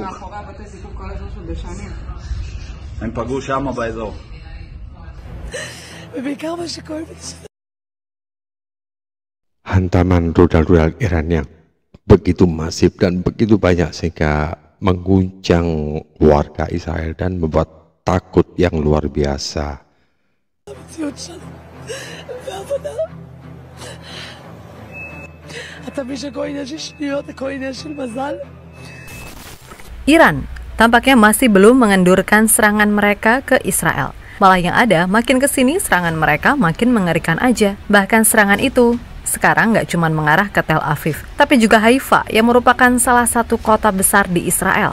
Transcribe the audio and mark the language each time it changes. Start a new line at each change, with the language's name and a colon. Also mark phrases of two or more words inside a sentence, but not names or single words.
Hebrew: מאחורי הבתי זיקוק כל האזור של דשנים. הם פגעו שם באזור. ובעיקר מה שקורה בישראל.
Indonesian: Hantaman rudal-rudal Iran yang begitu masif dan begitu banyak sehingga mengguncang warga Israel dan membuat takut yang luar biasa.
Hebrew: המציאות שלנו, והעבודה. אתה מבין שכל עניין של שניות, הכל עניין של מזל?
Indonesian: Iran tampaknya masih belum mengendurkan serangan mereka ke Israel. Malah yang ada, makin kesini serangan mereka makin mengerikan aja. Bahkan serangan itu sekarang nggak cuma mengarah ke Tel Aviv, tapi juga Haifa yang merupakan salah satu kota besar di Israel.